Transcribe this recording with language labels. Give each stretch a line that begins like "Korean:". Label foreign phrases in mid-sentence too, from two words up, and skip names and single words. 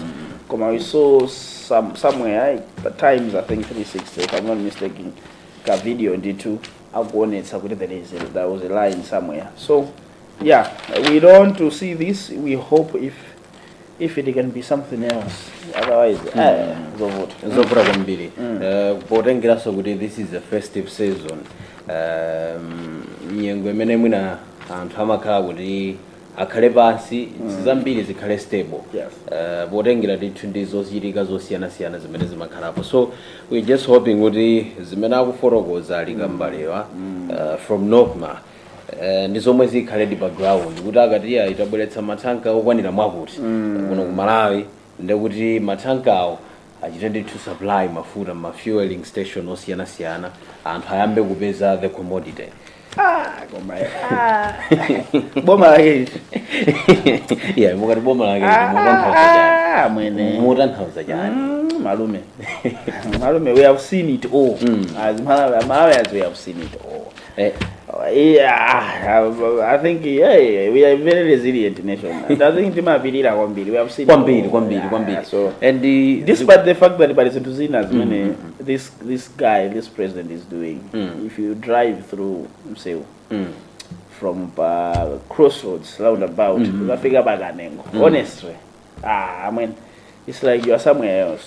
English: We saw somewhere at times, I think 360, if I'm not mistaken, a video in D2. There was a line somewhere. So yeah, we don't want to see this. We hope if it can be something else, otherwise
Nyanja: zovura kwambiri potengeraso kuti
English: this is a festive season,
Nyanja: nyengo imene mwina anthu amakhala kuti akhale pansi zambiri zikhale stable, potengera ndithu ndi zochitika zosiyanasiyana zimene zimakhalapo.
English: So we just hoping
Nyanja: kuti zimene akufotokoza alikambalewa from Nokma ndi zomwe zikhale di background kuti akati itabweretsa matanka okwanira mwakuti kuno ku Malawi, ndekuti matankawo achite ndithu supply mafuta ma fueling station osiyanasiyana, anthu ayambe kupeza
English: the commodity.
Nyanja: Boma lake mukati boma lake mutanthauza chani malume. Malume,
English: we have seen it all. As Malawians, we have seen it all. I think we are a very resilient nation. I think we have seen
Nyanja: kwambiri.
English: So, and despite the fact that this president is doing, if you drive through from Crossroads roundabout, honestly, I mean, it's like you are somewhere else.